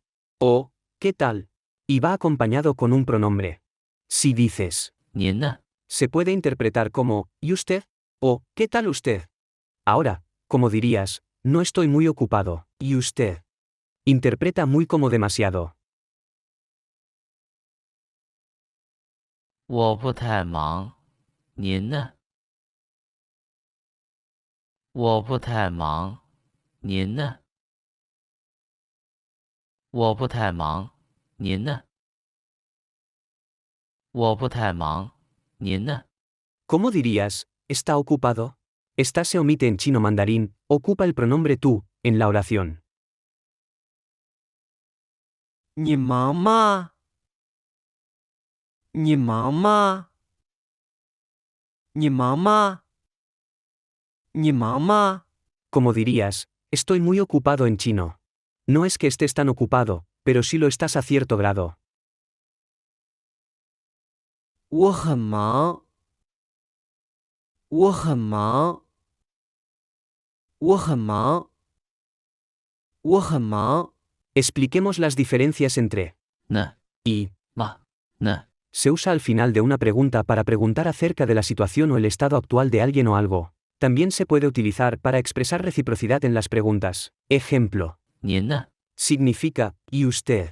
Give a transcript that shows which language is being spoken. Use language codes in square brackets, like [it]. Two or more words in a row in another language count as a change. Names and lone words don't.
[es] O, ¿qué tal? Y va acompañado con un pronombre. Si dices [zh] 您呢？ [es] se puede interpretar como ¿y usted? O ¿qué tal usted? Ahora, como dirías, no estoy muy ocupado, ¿y usted? Interpreta muy como demasiado. [zh] 我不太忙，您呢？我不太忙，您呢？我不太忙，您呢？我不太忙，您呢？ [es] ¿Cómo dirías, está ocupado? Está se omite en chino mandarín, ocupa el pronombre tú, en la oración. [zh] 你忙吗？你忙吗？你忙吗？你忙吗？ [es] Como dirías, estoy muy ocupado en chino. No es que estés tan ocupado, pero sí lo estás a cierto grado. [zh] 我很忙。我很忙。我很忙。我很忙。 [es] Expliquemos las diferencias entre [zh] 呢 [es] y. [zh] 吗？呢 [es] Se usa al final de una pregunta para preguntar acerca de la situación o el estado actual de alguien o algo. También se puede utilizar para expresar reciprocidad en las preguntas. Ejemplo. [zh] 您呢？ [es] Significa, ¿y usted?